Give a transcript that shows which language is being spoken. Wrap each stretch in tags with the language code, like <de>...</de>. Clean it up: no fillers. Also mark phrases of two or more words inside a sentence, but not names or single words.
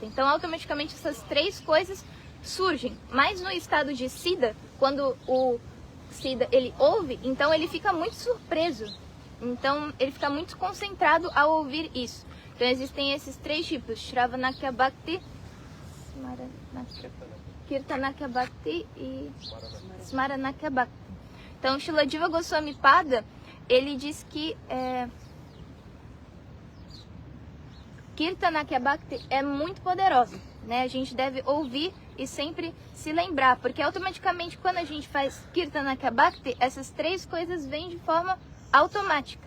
<pt>Então, automaticamente, essas três coisas surgem. Mas no estado de Siddha, quando o Siddha, ele ouve, então ele fica muito surpreso. Então, ele fica muito concentrado ao ouvir isso. Então, existem esses três tipos: Shravanakya Bhakti, Kirtanakya Bhakti e Smaranakya Bhakti. Então, Srila Jiva Goswami Pada, ele diz que Kirtanakya Bhakti é muito poderosa, né? A gente deve ouvir e sempre se lembrar, porque automaticamente quando a gente faz Kirtanakya Bhakti, essas três coisas vêm de forma automática.</pt>